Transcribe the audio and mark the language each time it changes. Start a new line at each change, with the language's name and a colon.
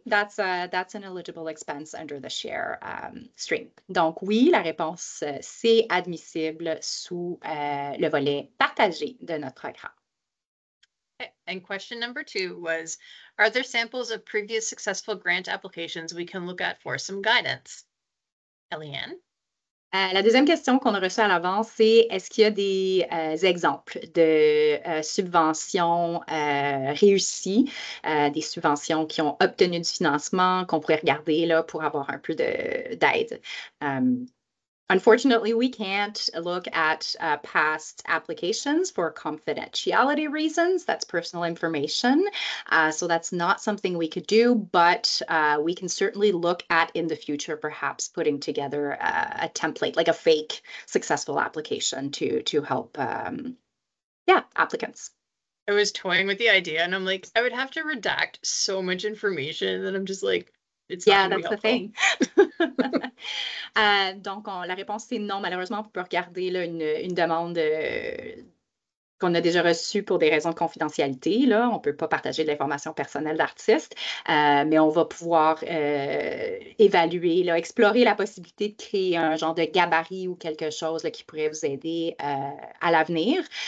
English: That's an eligible expense under the share stream.
French: Donc oui, la réponse c'est admissible sous le volet partagé de notre programme.
English: Okay. And question number 2 was, are there samples of previous successful grant applications we can look at for some guidance? Eliane?
French: La deuxième question qu'on a reçue à l'avance, c'est est-ce qu'il y a des exemples de subventions réussies, des subventions qui ont obtenu du financement qu'on pourrait regarder là, pour avoir un peu d'aide?
English: Unfortunately, we can't look at past applications for confidentiality reasons. That's personal information. So that's not something we could do, but we can certainly look at in the future, perhaps putting together a template, like a fake successful application to help, applicants. I was toying with the idea and I'm like, I would have to redact so much information that I'm just like, it's not Yeah, going to be that's the helpful. thing.
French: Donc, la réponse, c'est non. Malheureusement, on peut regarder là, une demande qu'on a déjà reçue pour des raisons de confidentialité. Là. On ne peut pas partager de l'information personnelle d'artistes, mais on va pouvoir évaluer, là, explorer la possibilité de créer un genre de gabarit ou quelque chose là, qui pourrait vous aider à l'avenir.